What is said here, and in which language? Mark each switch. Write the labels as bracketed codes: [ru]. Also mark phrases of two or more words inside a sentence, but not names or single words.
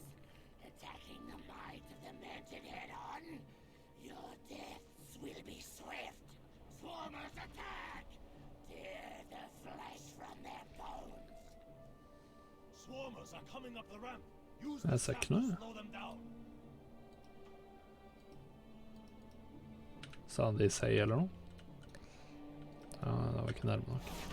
[en] Attacking the might of the Mantid head-on? Your deaths will be swift. Swarmers attack! Tear the flesh from their bones. Swarmers are coming up the ramp. Use That's the a sap to knife. slow them down. [no] Sa han det i seg eller noe? Ja, det var ikke nærme nok.